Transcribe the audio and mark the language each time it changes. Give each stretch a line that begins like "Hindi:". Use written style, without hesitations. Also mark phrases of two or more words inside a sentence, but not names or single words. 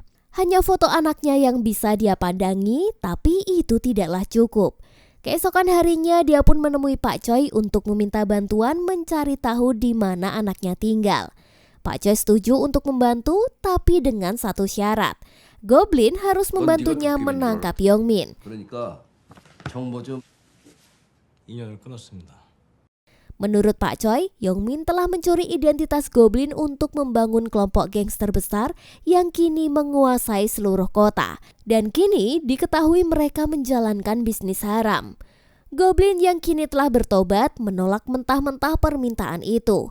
Indonesian: Hanya foto anaknya yang bisa dia pandangi, tapi itu tidaklah cukup. Keesokan harinya, dia pun menemui Pak Choi untuk meminta bantuan mencari tahu di mana anaknya tinggal. Pak Choi setuju untuk membantu, tapi dengan satu syarat. Goblin harus membantunya menangkap Yongmin.
Korean: 그러니까 정보 좀 인연을 끊었습니다.
Indonesian: Menurut Pak Choi, Yongmin telah mencuri identitas Goblin untuk membangun kelompok gangster besar yang kini menguasai seluruh kota. Dan kini diketahui mereka menjalankan bisnis haram. Goblin yang kini telah bertobat menolak mentah-mentah permintaan itu.